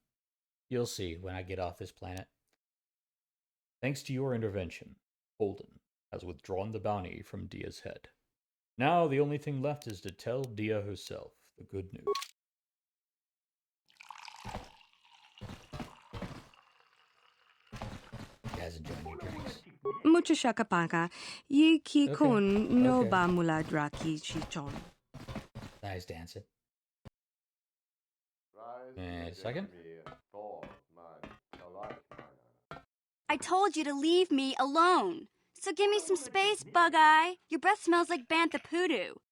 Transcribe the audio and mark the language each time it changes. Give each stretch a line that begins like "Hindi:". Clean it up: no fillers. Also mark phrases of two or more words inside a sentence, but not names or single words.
English: You'll see when I get off this planet. Thanks to your intervention, Holden has withdrawn the bounty from Dia's head. Now the only thing left is to tell Dia herself the good news. You guys enjoying your drinks? Mucho shakapaka. Yi ki kun no Okay. ba mula draki chichon. Nice dancing. A second. I told you to leave me alone. So give me some space, Bug-Eye. Your breath smells like bantha poodoo.